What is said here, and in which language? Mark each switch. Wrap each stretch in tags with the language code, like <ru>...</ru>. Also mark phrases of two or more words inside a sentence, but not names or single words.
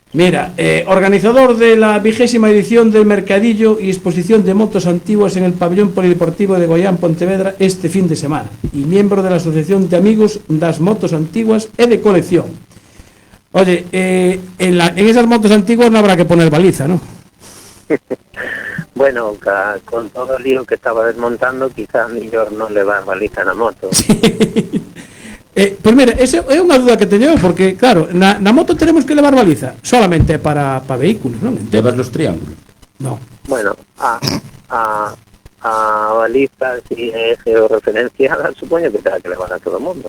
<es>Mira, organizador de la 20ª edición del Mercadillo y exposición de motos antiguas en el pabellón polideportivo de Goián, Pontevedra, este fin de semana, y miembro de la Asociación de Amigos das Motos Antiguas e de Colección. Oye, en esas motos antiguas no habrá que poner baliza, ¿no?</es> <gl>Bueno, con todo o lío que estaba desmontando, quizá mellor non levar baliza na moto. Pois mira, esa é unha duda que teño, porque claro, na moto tenemos que levar baliza solamente para vehículos, non?</gl> <es>Llevas los triángulos. No.</es> <gl>Bueno, a baliza, si é georreferenciada, supoño que terá que levar a todo o mundo.</gl>